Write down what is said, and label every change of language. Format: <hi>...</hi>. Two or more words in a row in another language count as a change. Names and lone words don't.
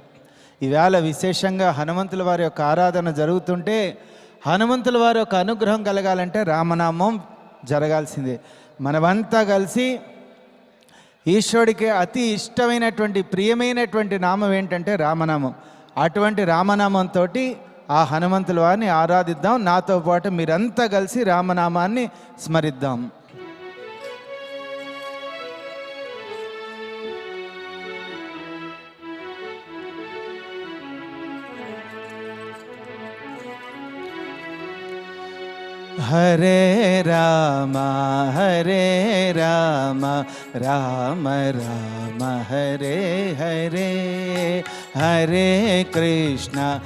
<te>ఈవేళ విశేషంగా హనుమంతుల వారి యొక్క ఆరాధన జరుగుతుంటే హనుమంతుల వారి యొక్క అనుగ్రహం కలగాలంటే రామనామం జరగాల్సిందే. మనమంతా కలిసి ఈశ్వరుడికి అతి ఇష్టమైనటువంటి ప్రియమైనటువంటి నామం ఏంటంటే రామనామం. అటువంటి రామనామంతో ఆ హనుమంతుల వారిని ఆరాధిద్దాం. నాతో పాటు మీరంతా కలిసి రామనామాన్ని స్మరిద్దాం.</te> <sa>హరే రామ హరే రామ రామ రామ హరే హరే హరే కృష్ణ</sa>